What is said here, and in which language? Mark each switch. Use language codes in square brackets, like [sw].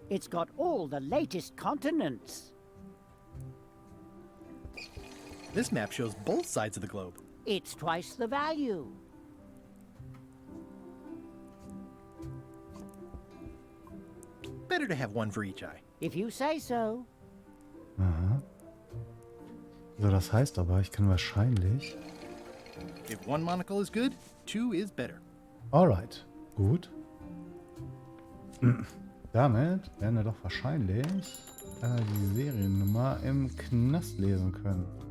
[en] It's got all the latest continents. This map shows both sides of the globe. It's twice the value. Better to have one for each eye. If you say so. Aha. [de] So, das heißt aber, ich kann wahrscheinlich... [en] If one monocle is good, two is better. Alright, [de] gut. Damit werden wir doch wahrscheinlich die Seriennummer im Knast lesen können.